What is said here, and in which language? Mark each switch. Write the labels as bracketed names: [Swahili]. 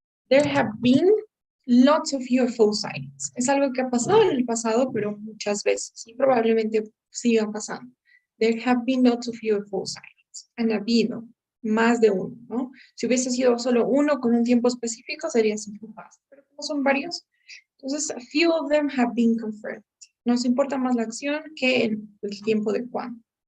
[English] There have been lots of UFO sightings. [Spanish] Es algo que ha pasado en el pasado, pero muchas veces, y probablemente siga pasando. [English] There have been lots of UFO sightings. [Spanish] Han habido más de uno, ¿no? Si hubiese sido solo uno con un tiempo específico, sería simple past. [English] Pero como son varios, entonces, a few of them have been confirmed. [Spanish] Nos importa más la acción que el tiempo de cuándo.